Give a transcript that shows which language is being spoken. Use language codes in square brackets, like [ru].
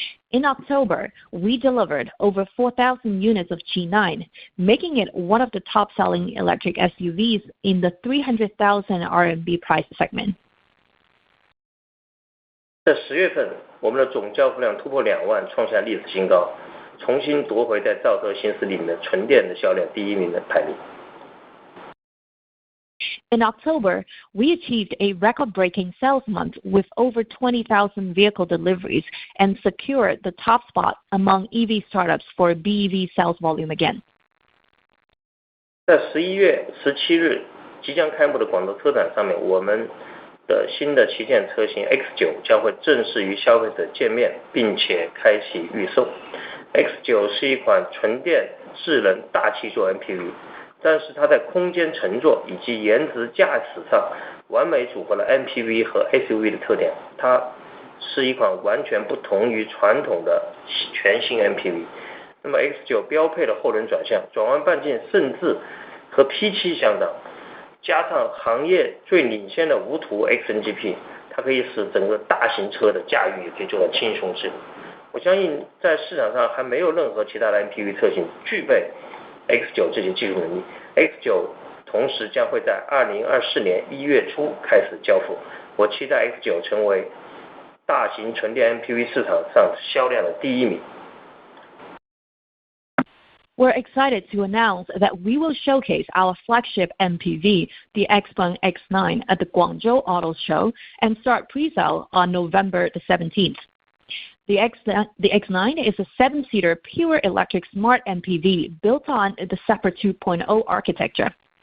[en] In October, we delivered over 4,000 units of G9, making it one of the top-selling electric SUVs in the 300,000 RMB price segment. [zh] 在10月份，我们的总交付量突破2万，创下历史新高，重新夺回在造车新势力里面纯电的销量第一名的排名。 [en] In October, we achieved a record-breaking sales month with over 20,000 vehicle deliveries and secured the top spot among EV startups for BEV sales volume again. [zh] 在11月17日即将开幕的广州车展上面，我们的新的旗舰车型 X9 将会正式与消费者见面，并且开启预售。 X9 是一款纯电智能大七座 MPV。但是它在空间乘坐以及颜值驾驶上完美组合了 MPV 和 SUV 的特点，它是一款完全不同于传统的全新 MPV。那么 X9 标配了后轮转向，转弯半径甚至和 P7 相当，加上行业最领先的无图 XNGP， 它可以使整个大型车的驾驭也可以做到轻松自如。我相信在市场上还没有任何其他的 MPV 车型具备X9 这些技术能力。 X9 同时将会在2024年1月初开始交付，我期待 X9 成为大型纯电 MPV 市场上销量的第一名。 [en] We're excited to announce that we will showcase our flagship MPV, the XPeng X9, at the Guangzhou Auto Show and start pre-sale on November the 17th. The X9 is a 7-seater pure electric smart MPV built on the SEPA 2.0 architecture.